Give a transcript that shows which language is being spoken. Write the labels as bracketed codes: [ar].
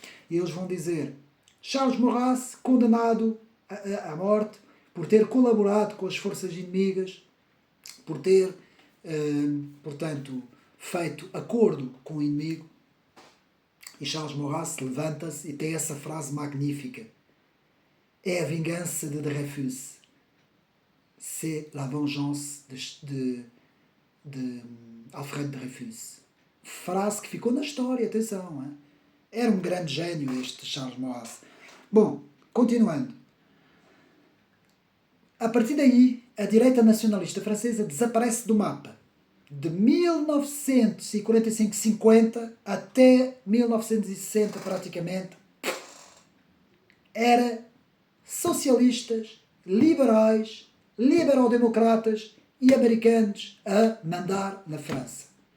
[pt] E eles vão dizer: Charles Maurras, condenado à morte por ter colaborado com as forças inimigas, por ter, portanto, feito acordo com o inimigo. E Charles Maurras levanta-se e tem essa frase magnífica: é a vingança de Dreyfus. [fr] C'est la vengeance de Alfred Dreyfus. [pt] Frase que ficou na história, atenção. Hein? Era um grande gênio este Charles Maurras. Bom, continuando. A partir daí, a direita nacionalista francesa desaparece do mapa. De 1945-50 até 1960, praticamente, era socialistas, liberais, liberal-democratas e americanos a mandar na França.